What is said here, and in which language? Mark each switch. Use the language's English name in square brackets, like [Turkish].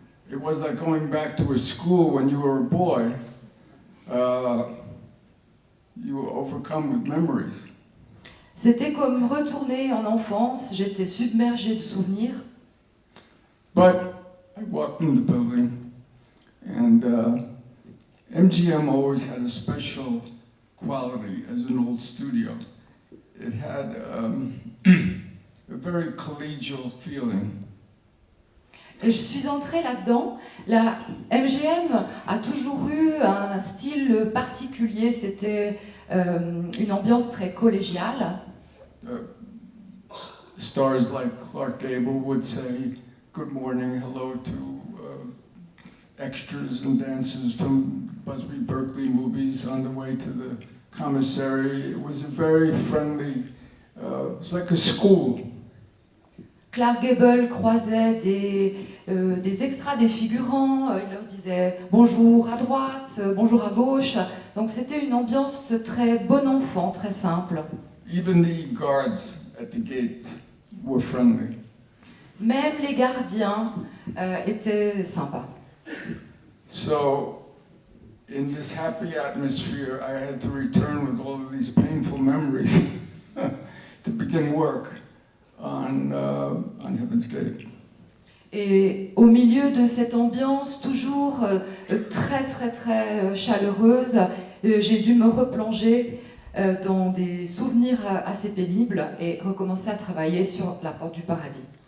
[English] It was like going back to a school when you were a boy. You were overcome with memories. [French] C'était comme retourner en enfance, j'étais submergée de souvenirs. [English] But I walked in the building, and MGM always had a special quality as an old studio. It had a very collegial feeling. [French] Et je suis entrée là-dedans. La MGM a toujours eu un style particulier, c'était une ambiance très collégiale. [English] Stars like Clark Gable would say good morning, hello to extras and dancers from Busby Berkeley movies on the way to the commissary. It was a very friendly, it was like a school. [French] Clark Gable croisait des extras, des figurants, il leur disait bonjour à droite, bonjour à gauche. Donc c'était une ambiance très bon enfant, très simple. [English] Even the guards at the gate were friendly. [French] Même les gardiens étaient sympas. [English] So, in this happy atmosphere, I had to return with all of these painful memories to begin work on Heaven's Gate. [French] Et au milieu de cette ambiance toujours très très très chaleureuse, j'ai dû me replonger dans des souvenirs assez pénibles et recommencer à travailler sur la porte du paradis.